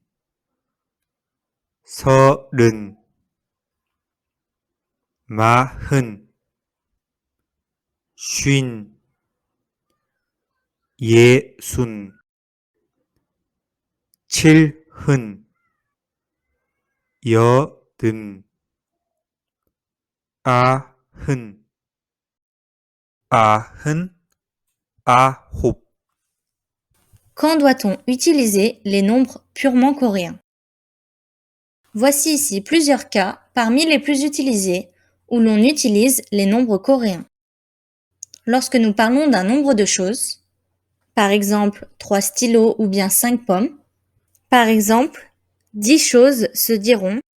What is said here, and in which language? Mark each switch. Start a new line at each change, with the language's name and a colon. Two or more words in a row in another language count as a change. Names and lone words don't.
Korean: 서른, 마흔, 쉰, 예순, 칠흔, 여든, 아흔, 아흔, 아홉.
French: Quand doit-on utiliser les nombres purement coréens? Voici ici plusieurs cas parmi les plus utilisés où l'on utilise les nombres coréens. Lorsque nous parlons d'un nombre de choses, par exemple 3 stylos ou bien 5 pommes, par exemple 10 choses se diront.